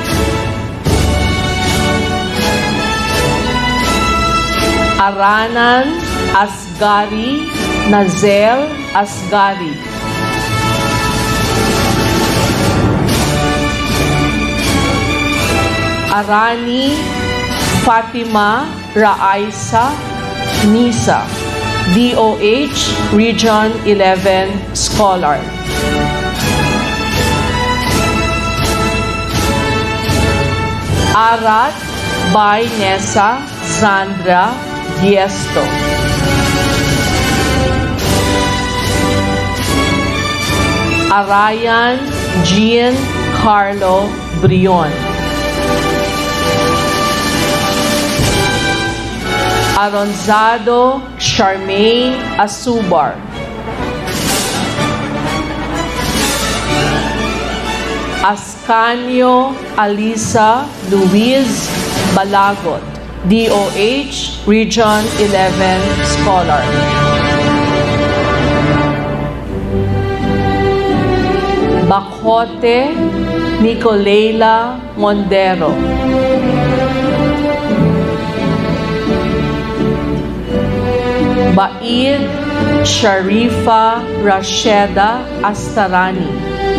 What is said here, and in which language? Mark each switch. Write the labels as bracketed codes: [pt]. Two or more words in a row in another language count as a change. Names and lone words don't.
[en] Aranan Asgari Nazel Asgari, Arani Fatima Raaisa Nisa, DOH Region 11 Scholar. Arat by Nessa Sandra Diesto, Arayan Jean Carlo Brion, Aronzado Charmaine Asubar, Ascanio Alisa Luis Balagot, DOH Region 11 Scholar. Bacote Nicolela Mondero, Baid Sharifa Rasheda Astarani,